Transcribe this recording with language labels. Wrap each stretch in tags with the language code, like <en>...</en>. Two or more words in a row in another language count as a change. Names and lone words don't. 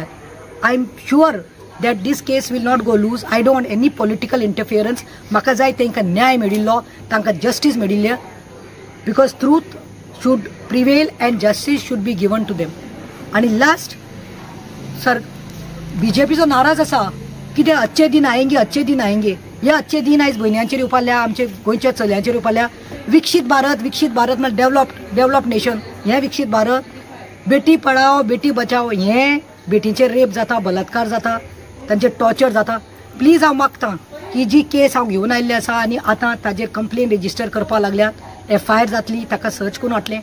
<en>I am sure that this case will not go loose. I don't want any political interference.</en> <kok>म्हाका जाय तांकां न्याय मेळिल्लो, तांकां जस्टीस मेळिल्ले,</kok> <en>because truth should prevail and justice should be given to them.</en> <kok>आनी लास्ट सर, BJPचो नाराज आसा कितें</kok> <hi>अच्छे दिन आएंगे, अच्छे दिन आएंगे.</hi> <kok>हे</kok> <hi>अच्छे दिन</hi> <kok>आयज भयण्यांचेर येवपाल्या, आमचे गोंयच्या चलयांचेर येवपाल्या. विकसीत भारत म्हळ्यार</kok> <en>develop nation.</en> <kok>हें विकसीत भारत,</kok> <hi>बेटी पढाओ बेटी बचाओ,</hi> <kok>हें बेटींचेर रेप जाता, बलात्कार जाता, तांचेर टॉर्चर जाता. प्लीज हांव मागतां की जी केस हांव घेवन आयिल्ली आसा आनी आतां ताजेर</kok> <en>complain register</en> <kok>करपाक लागल्यात, FIR जातली, ताका सर्च करून हाडटलें.</kok>